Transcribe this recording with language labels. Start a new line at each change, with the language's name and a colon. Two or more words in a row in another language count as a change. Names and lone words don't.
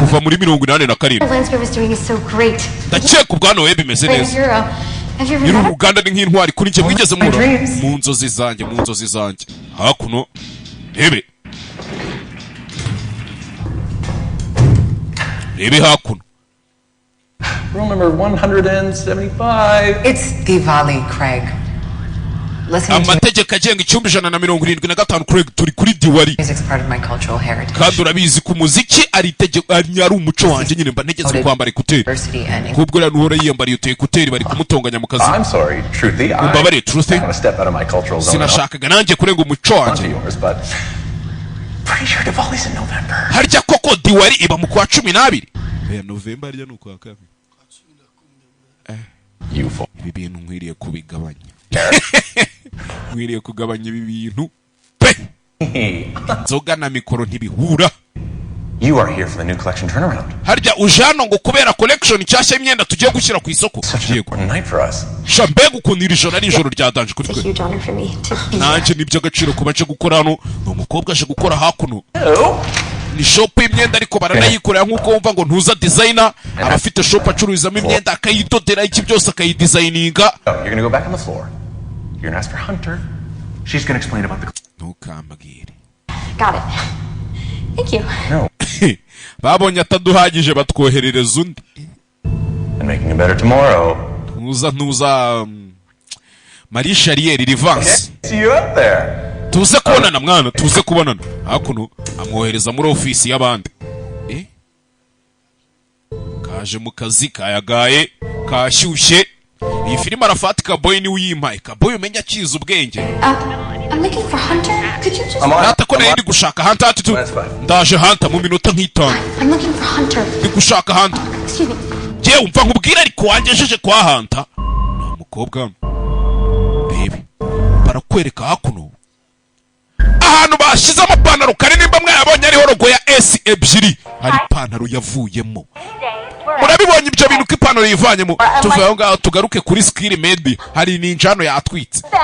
Kinyarwanda: kuva muri 87 ndakeka ubwana we bimeze neza nyiri uruganda ni nk'intwari kuri njye mwigeze mura mu nzozi zanjye hakuno rebe hakuno
English: Room number 175. It's Diwali, Craig. Listening to
Kinyarwanda: amategeko agenga 175 Craig turi kuri Diwali
English: music's part of my cultural heritage.
Kinyarwanda: kandi urabizi ku muziki ari itegeko ari umuco wanjye nyine mba ntegetse kwambara ekuteri kubwo rero nuhora yiyambariye utu ekuteri bari kumutonganya mu kazi
English: I'm sorry, Truthy.
Kinyarwanda: Umbabare, Truthy.
English: I'm gonna step out of my cultural zone.
Kinyarwanda: sinashakaga nanjye kurenga umuco wanjye
English: Yours, but pretty sure Diwali's in November.
Kinyarwanda: harya koko Diwali iba mu kwa 12 ya November harya nuko akaba
English: You fool.
Kinyarwanda: ibi bintu nkwiriye kubigabanya nkwiriye kugabanya ibi bintu pe nzoga na mikoro ntibihura
English: You are here for the new collection turnaround.
Kinyarwanda: harya ujano ngo kubera collection cyashya imyenda tugiye gushyira ku isoko
English: Such an yego important night for us.
Kinyarwanda: shambega ukuntu iri joro ari ijoro ryadanje kuri twe nanjye n'iby'agaciro kuba aje gukora hano ni umukobwa aje gukora hakuno ni shop y'imyenda ariko baranayikorera nk'uko wumva ngo ntuza designer abafite shop acururizamo imyenda akayidodera iki byose akayidesigninga
English: You're gonna go back on the floor. You're gonna ask for Hunter. She's gonna explain about the.
Kinyarwanda: ntukambwire
English: Got it. Thank you. No.
Kinyarwanda: babonye ataduhagije batwoherereza undi
English: And making it better tomorrow.
Kinyarwanda: ntuza Marie Charrière Rivance
English: See you up there.
Kinyarwanda: tuze kubonana mwana tuze kubonana hakuno amwohereza muri ofisi y'abandi kaje mu kazi kayagaye kashyushye iyi filime arafatika boy ni uyimpaye kaboy umenya akiza ubwenge
English: I'm looking for Hunter. Could you just...
Kinyarwanda: nata ko nayo ndi gushaka Hunter ati tu ndaje Hunter mu minota nk'itanu
English: I'm looking for Hunter.
Kinyarwanda: ndi gushaka Hunter
English: Excuse me.
Kinyarwanda: je umva nkubwira ariko wangejeje kwa Hunter na mukobwa baby barakwereka hakuno ahantu bashize amapantaro kare nimba mwayabonye ariho rogo ya S ebyiri hari ipantaro yavuyemo murabibonye ibyo bintu ko ipantaro yivanyemo tuvuye aho ngaho tugaruke kuri
English: skill made
Kinyarwanda: hari ninjano yatwitse